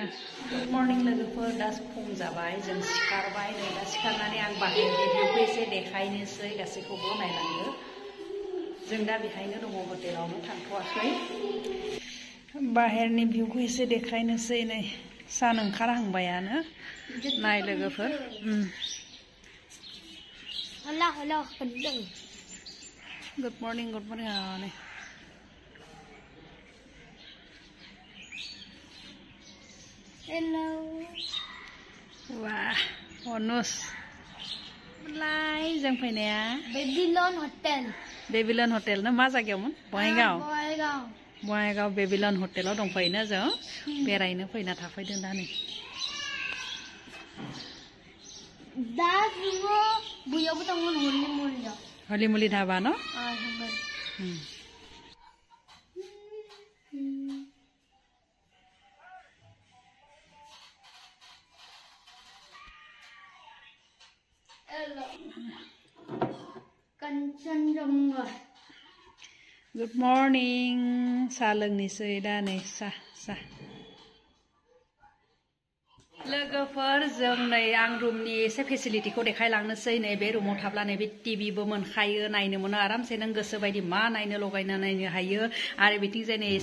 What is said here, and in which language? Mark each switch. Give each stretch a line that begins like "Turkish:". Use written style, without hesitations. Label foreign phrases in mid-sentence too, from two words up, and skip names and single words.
English: Good morning
Bodo: लोगोफोर दा फुं जाबाय जों सिखारबाय नै दा सिखारनानै आं बाहेरनि भिउखौ एसे देखायनोसै गासैखौबो नायलांनो. जों दा बेहायनो दङ हटेलावनो थांथ'वाखै. बाहेरनि भिउखौ एसे देखायनोसै नै सान ओंखारहांबायानो. नाय लोगोफोर.
English: Hello, hendeng. Good morning. Này. Hello. Wah, bonus.
Bodo: Lai, जों फैनाया Babylon Hotel ना मा जायगायावमोन? बङाइगाव Babylon Hotelआव दंफैयोना जों बेरायनो फैना थाफैदों दा नै. दा जोङो बैयावबो थांगोन हलिमुलि धाबा न? Kanchenjunga.
English: Good morning.
Bodo: Sa लोंनोसै दा नै सा. लोगोफोर जों नै आं रुमनि एसे फेसिलिटिखौ देखायलांनोसै नै बे रुमाव थाब्ला नै बे टिभिबो मोनखायो नायनो मोनो आरामसे नों गोसो बायदि मा नायनो लगायना नायनो हायो आरो बिथिं जाय नै